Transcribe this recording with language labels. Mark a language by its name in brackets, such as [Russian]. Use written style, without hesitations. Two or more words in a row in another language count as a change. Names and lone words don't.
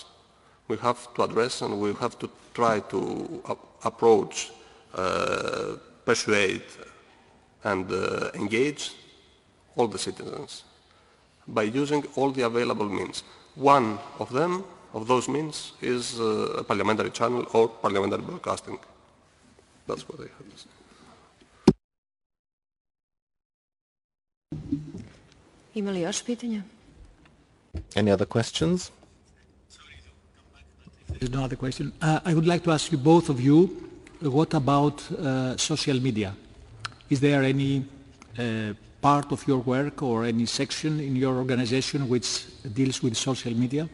[English] We have to address and we have to try to approach, persuade and engage all the citizens by using all the available means. One of them, of those means, is a parliamentary channel or parliamentary broadcasting. That's what I have to say. [Serbian] Ima li još pitanja? [English] Any other questions? There's no other question. I would like to ask you, both of you, what about social media? Is there any part of your work or any section in your organization which deals with social media?